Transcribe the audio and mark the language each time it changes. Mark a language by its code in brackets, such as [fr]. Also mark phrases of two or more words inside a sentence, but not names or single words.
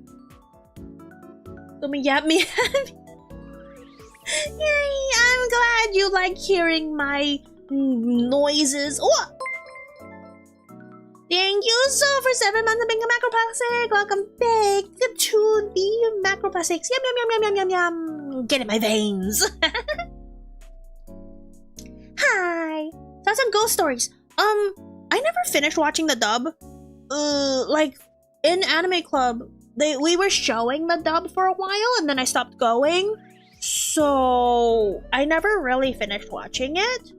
[en] Me. Yay, I'm glad you like hearing my noises. Oh! Thank you so for 7 months of being a macroplastic. Welcome back to the macroplastics. Yum yum yum yum yum yum yum. Get in my veins. Hi. That's some ghost stories. I never finished watching the dub. Like in Anime Club, we were showing the dub for a while, and then I stopped going. So I never really finished watching it.